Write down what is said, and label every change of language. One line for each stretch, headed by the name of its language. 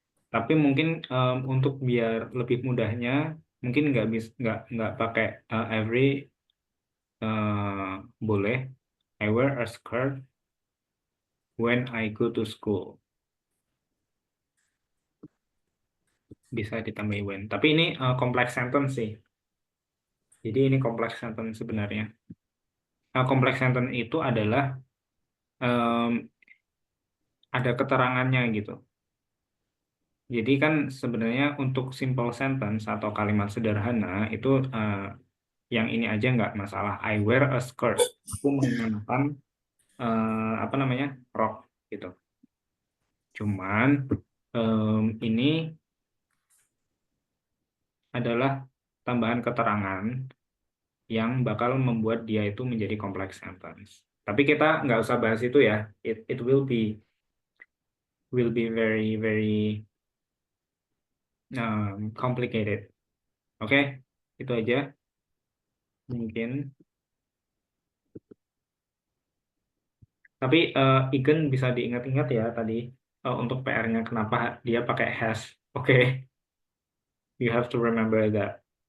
Indonesian: Tapi mungkin untuk biar lebih mudahnya, mungkin nggak pakai every boleh.
English: I wear a skirt when I go to school.
Indonesian: Bisa ditambahi when. Tapi ini complex sentence sih. Jadi ini complex sentence sebenarnya. Complex sentence itu adalah ada keterangannya gitu. Jadi kan sebenarnya untuk simple sentence atau kalimat sederhana itu yang ini aja nggak masalah.
English: I wear a skirt.
Indonesian: Aku mengenakan apa namanya rok gitu. Cuman ini adalah tambahan keterangan yang bakal membuat dia itu menjadi complex sentence. Tapi kita nggak usah bahas itu ya.
English: It will be very very complicated.
Indonesian: Oke, itu aja mungkin. Tapi Igen bisa diingat-ingat ya tadi untuk PR-nya kenapa dia pakai has.
English: Oke, you have to remember that.